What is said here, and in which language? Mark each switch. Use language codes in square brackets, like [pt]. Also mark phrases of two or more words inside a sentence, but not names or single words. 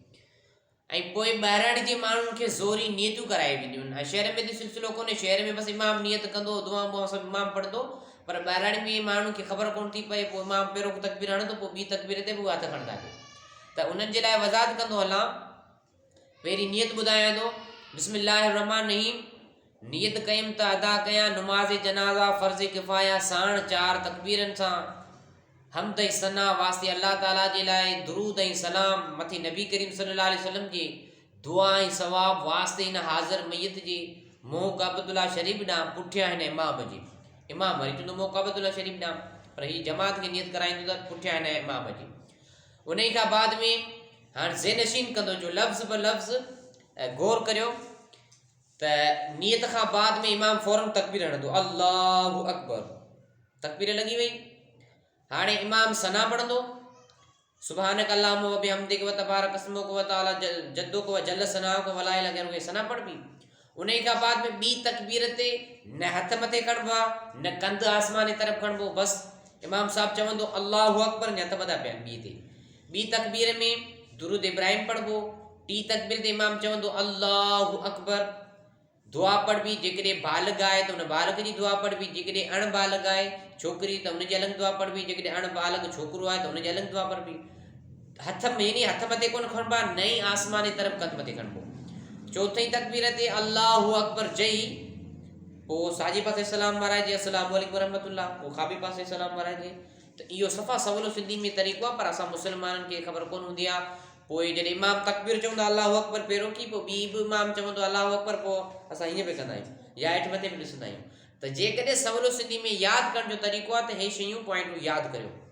[sd] ऐं पोइ ॿाहिराणी जे माण्हुनि खे ज़ोरी नियतूं कराए वेंदियूं आहिनि। शहर में त सिलसिलो कोन्हे, शहर में बसि इमाम नियत कंदो, दुआ बुआ सभु इमाम पढ़ंदो, पर ॿाहिराणी में माण्हुनि खे ख़बर कोन थी पए। पोइ इमाम पहिरियों तकबीर हणंदो, पोइ ॿी तकबीर ते बि उहा हथ खणंदा आहिनि। त उन्हनि जे लाइ वज़ाहत कंदो हलां, पहिरीं नियत ॿुधायां थो। [ar] بسم الله رحمن رحيم. [sd] नियत कयमि त अदा कयां नमाज़ जनाज़ा फ़र्ज़ किफ़ाया साण 4 तकबीरनि सां हमद ऐं सना वास्ते अल्लाह ताला जे लाइ, दुरूद ऐं सलाम मथे नबी करीम [ar] صلى الله عليه وسلم [sd] जे, दुआ ऐं सवाब वास्ते इन हाज़िर मैयत जे मोह काबतुल्ला शरीफ़ ॾांहुं पुठियां हिन इमाम जे। इमाम वरी चवंदो मोह काबतुल्ला शरीफ़ ॾांहुं, पर हीअ जमात खे नियत कराईंदो त पुठियां हिन इमाम जे। उन खां बाद में हाणे ज़ेनशीन कंदो, जो लफ़्ज़ ब लफ़्ज़ गौर करियो त नियत खां बाद में इमाम फ़ौरन तकबीर हणंदो, [ar] الله أكبر, [sd] तकबीर लॻी वई। हाणे इमाम सना पढ़ंदो, [ar] سبحانك اللهم وبحمدك وتبارك اسمك وتعالى جدك وجل ثناؤك ولا إله غيرك, [sd] सना पढ़बी। उन खां बाद में ॿी तकबीर ते न हथ मथे खणबा, न कंध आसमान जी तरफ़ खणबो, बसि इमाम साहब चवंदो [ar] الله أكبر, [sd] न हथ मथा पिया ॿी ते। ॿी तकबीर में दुरूद इब्राहिम पढ़बो। टी तकबीर ते इमाम चवंदो [ar] الله أكبر, [sd] दुआ पढ़बी। जेकॾहिं बालिग़ आहे त उन बालिग़ जी दुआ पढ़बी, जेकॾहिं अणबालिग़ आहे छोकिरी त उनजी अलॻि दुआ पढ़बी, जेकॾहिं अणबालिग़ छोकिरो आहे त उनजी अलॻि दुआ पढ़बी। हथ में यानी हथ मथे कोन खणबा, न ई आसमान जी तरफ़ कंध मथे खणबो। चौथी तकबीर ते [ar] الله أكبر [sd] चई पोइ साॼे पासे सलाम वाराइजे, [ar] السلام عليكم رحمة الله, [sd] पोइ खाॿे पासे सलाम वाराइजे। त इहो सफ़ा सवलो सिंधी में तरीक़ो आहे, पर असां मुस्लमाननि खे ख़बर कोन हूंदी आहे। पोइ जॾहिं इमाम तकबीर चवंदा [ar] الله أكبر [sd] पहिरियों की, पोइ ॿी बि इमाम चवंदो [ar] الله أكبر, [sd] पोइ असां हीअं बि कंदा आहियूं या हेठि मथे बि ॾिसंदा आहियूं। त जेकॾहिं सवलो सिंधी में यादि करण जो तरीक़ो आहे त हे शयूं पॉइंटूं यादि करियो।